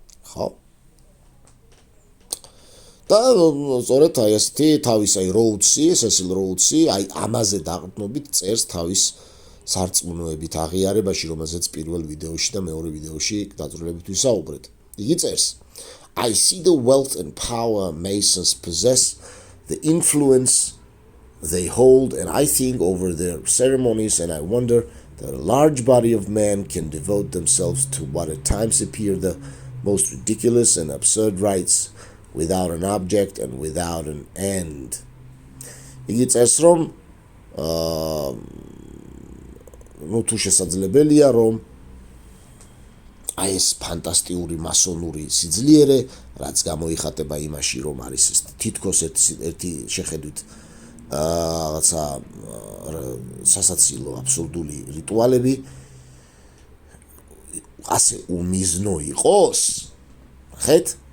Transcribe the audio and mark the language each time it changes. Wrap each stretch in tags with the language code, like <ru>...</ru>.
<ka>ხო? და სწორედ აი ესეთი თავის აი როუცი, სესილ როუცი, აი ამაზე დაყრდნობით წერს თავის სარწმუნოებით აღიარებაში, რომელზეც პირველ ვიდეოში და მეორე ვიდეოში დაწვრილებით ვისაუბრეთ. იგი წერს</ka> <en>I see the wealth and power Masons possess, the influence they hold, and I think over their ceremonies, and I wonder that a large body of men can devote themselves to what at times appear the most ridiculous and absurd rites without an object and without an end.</en> <ka>იგი წერს რომ თუ შესაძლებელია რომ აი ეს ფანტასტიკური მასონური სიძლიერე, რაც გამოიხატება იმაში, რომ არის თითქოს ერთი შეხედვით რაღაცა სასაცილო აბსურდული რიტუალები, ასე უმიზნო იყოს, ხეთ?</ka>